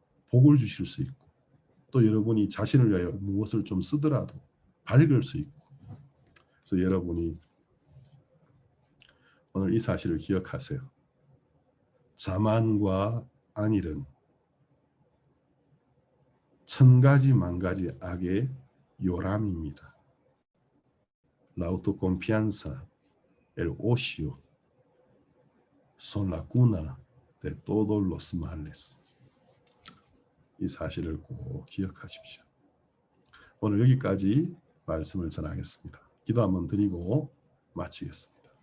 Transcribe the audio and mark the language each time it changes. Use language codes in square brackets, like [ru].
[ko] 복을 주실 수 있고 또 여러분이 자신을 위하여 무엇을 좀 쓰더라도 밝을 수 있고 그래서 여러분이 오늘 이 사실을 기억하세요. 자만과 안일은 천가지 만가지 악의 요람입니다. [es] La autoconfianza, el ocio, son la cuna de todos los males. [ko] 이 사실을 꼭 기억하십시오. 오늘 여기까지 말씀을 전하겠습니다. 기도 한번 드리고 마치겠습니다.